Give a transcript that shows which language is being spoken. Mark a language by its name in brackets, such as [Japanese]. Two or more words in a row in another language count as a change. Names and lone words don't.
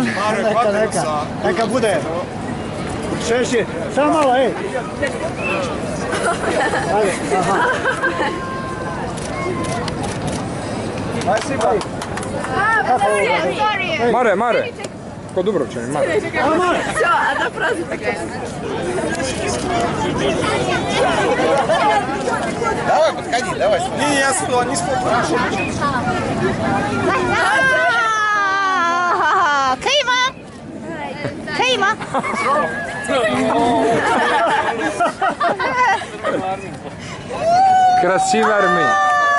[Croatian] Neka bude. Šeši, samo malo, ej. Ajde, aha. Mare. Ko Dubrovčani, Mare. [Russian] Все, одна фраза такая. Давай, подходи, давай. Не, я не спал. [Chinese] 可以吗？可以吗？ [Russian] Красивая армия.